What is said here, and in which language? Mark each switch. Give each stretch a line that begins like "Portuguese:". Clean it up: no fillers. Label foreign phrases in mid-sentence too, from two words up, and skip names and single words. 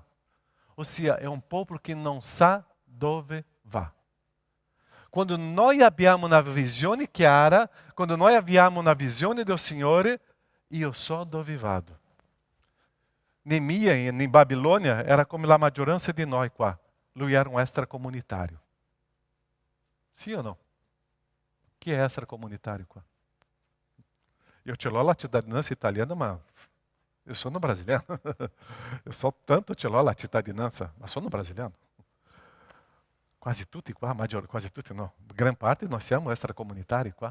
Italian: Ossia, è un popolo che non sa dove va. Quando noi abbiamo una visione chiara, quando noi abbiamo una visione del Signore, io so dove vado. Neemia, in Babilônia, era come la maggioranza di noi qua. Lui era
Portuguese: um extracomunitário. Sim ou não? O que é extracomunitário qua?
Italian: Eu ce l'ho la cittadinanza italiana, ma eu sono brasiliano. Eu so tanto ce l'ho la cittadinanza, ma sono brasiliano. Quasi tutti qua, quasi tutti no, gran parte nós siamo extracomunitari qua.